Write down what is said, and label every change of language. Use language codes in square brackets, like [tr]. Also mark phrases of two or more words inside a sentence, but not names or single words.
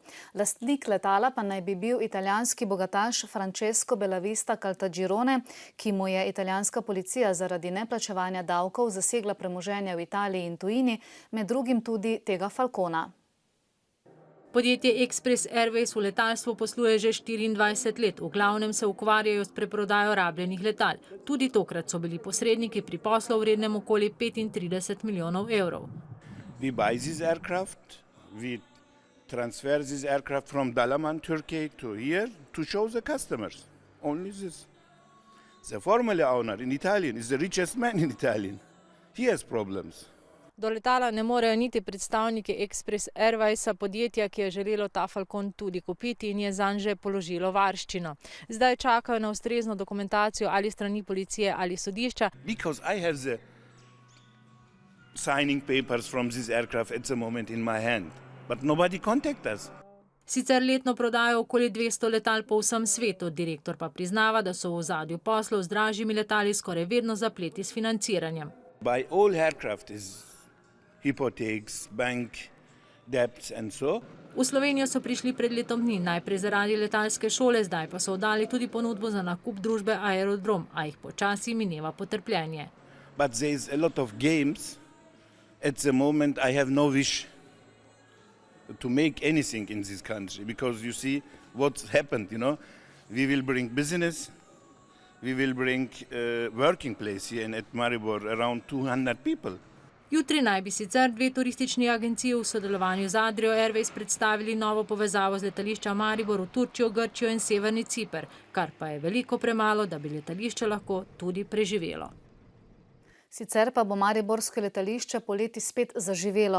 [sl] Lastnik letala pa naj bi bil italijanski bogataš Francesco Bellavista Caltagirone, ki mu je italijanska policija zaradi neplačevanja davkov zasegla premoženje v Italiji in tujini, med drugim tudi tega Falcona. Podjetje Express Airways v letalstvu posluje že 24 let. V glavnem se ukvarjajo s preprodajo rabljenih letal. Tudi tokrat so bili posredniki pri poslu vrednem okoli 35 milijonov evrov. [en] We buy this aircraft, we transfer this aircraft from Dalaman, Turkey to here to show the customers. Only this. The former owner in Italian is the richest man in Italian. He has problems. [sl] Do letala ne morejo niti predstavniki Express Airwaysa, podjetja, ki je želelo ta Falcon tudi kupiti in je zanj že položilo varščino. Zdaj čakajo na ustrezno dokumentacijo ali strani policije ali sodišča. [en] Because I have the signing papers from this aircraft at the moment in my hand, but nobody contact us. [sl] Sicer letno prodajo okoli 200 letal po vsem svetu, direktor pa priznava, da so v ozadju poslov z dražjimi letali skoraj vedno zapleti s financiranjem. [en] By all aircraft is hypotheks, bank debts and so. [sl] V Slovenijo so prišli pred letom dni, najprej zaradi letalske šole, zdaj pa so oddali tudi ponudbo za nakup družbe Aerodrom, a jih počasi mineva potrpljenje. [en] but there is a lot of games. At the moment, I have no wish to make anything in this country, because you see what's happened, you know. We will bring business, we will bring working place here at Maribor, around 200 people. [sl] Jutri naj bi sicer dve turistični agenciji v sodelovanju z Adrio Airways predstavili novo povezavo z letališča Maribor v Turčijo, Grčijo in severni Ciper, kar pa je veliko premalo, da bi letališče lahko tudi preživelo. Sicer pa bo mariborsko letališče poleti spet zaživelo.